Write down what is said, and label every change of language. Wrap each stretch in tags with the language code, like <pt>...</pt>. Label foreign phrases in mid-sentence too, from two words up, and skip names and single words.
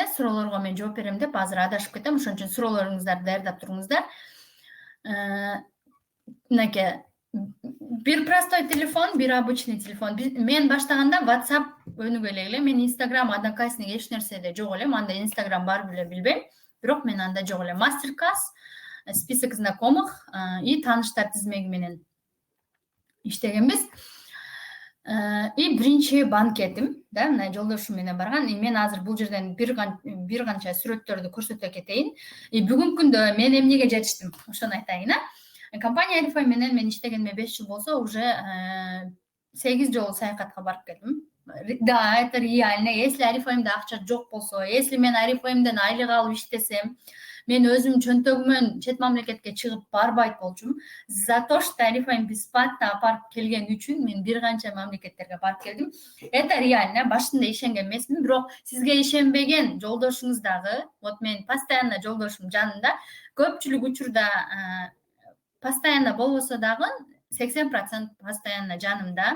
<ky>Суроолорго мен жооп берем деп азыр адашып кетем. Ошон үчүн суроолоруңуздарды даярдап туруңуздар. Мынакей бир простой телефон, бир обычный телефон. Мен баштаганда WhatsApp өнүгө эле. Мен Instagram, Одноклассник эч нерседе жок элем. Анда Instagram бар беле билбейм. Бирок мен анда жок элем.</ky> <ru>Мастер-класс, список знакомых и</ru> <ky>тааныштар тизмеги менен иштегенбиз. И биринчи банкетим, да, мына жолдошум менен барган. Мен азыр бул жерден бир канча сүрөттөрдү көрсөтө кетейин. Бүгүнкү күндө мен эмнеге жетиштим, ошону айтайын. Компания Арифайм менен мен иштегениме 5 жыл болсо, уже 8 жолу саякатка барып келдим.</ky> <ru>Да, это реально.</ru> <ky>Если Арифаймда акча жок болсо, если мен Арифаймден айлык алып иштесем, мен өзүм чөнтөгүмөн чет мамлекетке чыгып барбайт болчумун.</ky> <ru>За то, что</ru> <ky>Арифайм бесплатно апарып келген үчүн мен бир канча мамлекеттерге барып келдим.</ky> <ru>Это реально.</ru> <ky>Башында ишенген эмесмин, бирок сизге ишенбеген жолдошуңуз дагы, вот мен постоянно жолдошум жанында, көпчүлүк учурда постоянно болбосо дагы 80% постоянно жанымда.</ky>